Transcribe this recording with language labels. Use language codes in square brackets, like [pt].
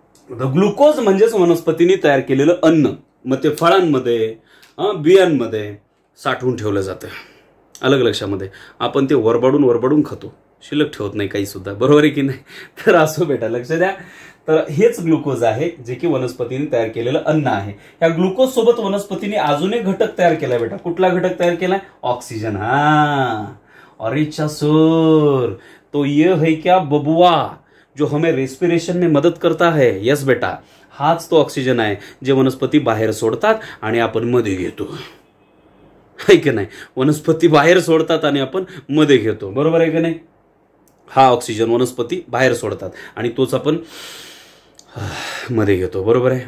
[mr] Glucose म्हणजेच वनस्पतीने तयार केलेलं अन्न. मग ते फळांमध्ये, बियांमध्ये साठवून ठेवलं जातं. अलग लक्षामध्ये आपण ते वरबाडून खातो, शिल्लक ठेवत नाही काही सुद्धा. बरोबर आहे की नाही? तर असो बेटा, लक्ष द्या. तर हेच ग्लुकोज आहे जे की वनस्पतीने तयार केलेलं अन्न आहे. या ग्लुकोज सोबत वनस्पतीने अजून एक घटक तयार केलाय बेटा. कुठला घटक तयार केलाय? ऑक्सिजन. [hi] अरे सर, तो ये है क्या बबुआ जो हमें रेस्पिरेशन में मदद करता है? [mr] यस बेटा, हाच तो ऑक्सिजन आहे जे वनस्पती बाहेर सोडतात आणि आपण मध्ये घेतो. आहे की नाही? वनस्पती बाहेर सोडतात आणि आपण मध्ये घेतो. बरोबर आहे की नाही? हा ऑक्सिजन वनस्पती बाहेर सोडतात आणि तोच आपण मध्ये घेतो. बरोबर आहे?